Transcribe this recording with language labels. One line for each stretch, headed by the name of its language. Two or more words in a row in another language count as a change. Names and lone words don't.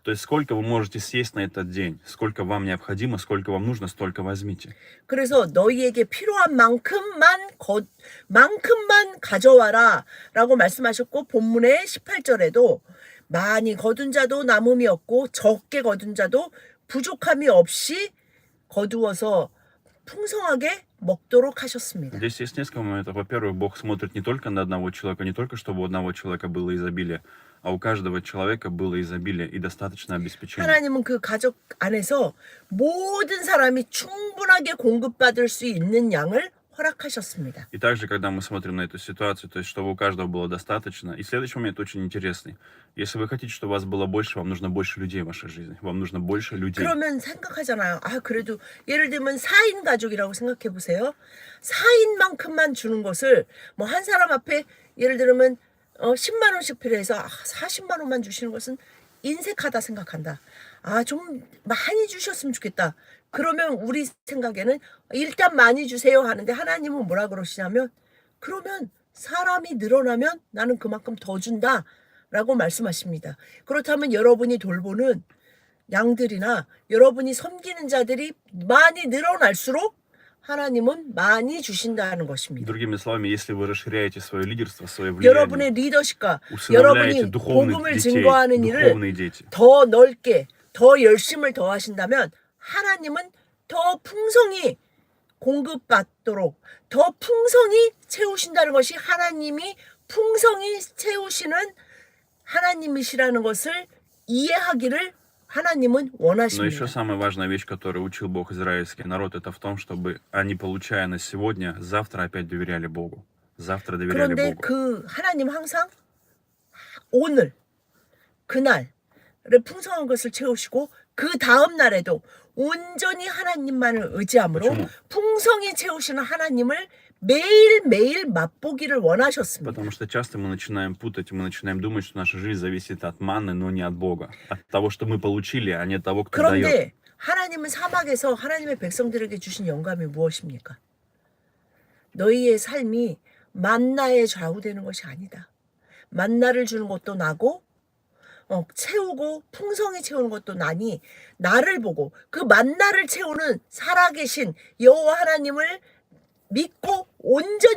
Russian: То есть сколько вы можете съесть на этот день, сколько вам необходимо, сколько вам нужно, столько возьмите.
Korean: 그래서 너희에게 필요한 만큼만 가져와라라고 말씀하셨고 본문의 18절에도 많이 거둔 자도 남음이 없고 적게 거둔 자도 부족함이 없이 거두어서 풍성하게 먹도록 하셨습니다.
Russian: Здесь есть несколько моментов. Во-первых, Бог смотрит не только на одного человека, не только чтобы у одного человека было изобилие, а у каждого человека было изобилие и достаточно обеспечения.
Korean: 하나님은 그 가족 안에서 모든 사람이 충분하게 공급받을 수 있는 양을 허락하셨습니다.
Russian: И также, когда мы смотрим на эту ситуацию, то есть, чтобы у каждого было достаточно. И следующий момент очень интересный. Если вы хотите, чтобы у вас было больше, вам нужно больше людей в вашей жизни. Вам нужно больше людей.
Korean: 그러면 생각하잖아요. 아, 그래도 예를 들면 4인 가족이라고 생각해 보세요. 4인만큼만 주는 것을 뭐 한 사람 앞에 예를 들면 10만 원씩 필요해서 40만 원만 주시는 것은 인색하다 생각한다. 아, 좀 많이 주셨으면 좋겠다. 그러면 우리 생각에는 일단 많이 주세요 하는데 하나님은 뭐라 그러시냐면 그러면 사람이 늘어나면 나는 그만큼 더 준다 라고 말씀하십니다. 그렇다면 여러분이 돌보는 양들이나 여러분이 섬기는 자들이 많이 늘어날수록 하나님은 많이 주신다는 것입니다.
Russian: Другими словами, если вы расширяете свое лидерство, свое влияние,
Korean: 여러분의 리더십과
Russian: усыновляете
Korean: 여러분이
Russian: духовных
Korean: 복음을
Russian: детей,
Korean: 증거하는 일을
Russian: духовные дети,
Korean: 더 넓게 더 열심을 더하신다면 하나님은 더 풍성히 공급받도록 더 풍성히 채우신다는 것이 하나님이 풍성히 채우시는 하나님이시라는 것을 이해하기를 하나님은
Russian: Но
Korean: 원하십니다.
Russian: еще самая важная вещь, которую учил Бог израильский народ, это в том, чтобы они, получая на сегодня, завтра опять доверяли Богу. Завтра доверяли
Korean: 그런데
Russian: Богу.
Korean: 그 하나님 항상 오늘 그날의 풍성한 것을 채우시고 그 다음 날에도 온전히 하나님만을 의지함으로
Russian: почему?
Korean: 풍성히 채우시는 하나님을 매일매일 맛보기를 원하셨습니다.
Russian: Потому что часто мы начинаем путать, мы начинаем думать, что наша жизнь зависит от манны, но не от Бога. От того, что мы получили, а не от того, кто дает.
Korean: 그런데 하나님은 사막에서 하나님의 백성들에게 주신 영감이 무엇입니까? 너희의 삶이 만나에 좌우되는 것이 아니다. 만나를 주는 것도 나고 채우고 풍성히 채우는 것도 나니 나를 보고 그 만나를 채우는 살아계신 여호와 하나님을 믿고 온전히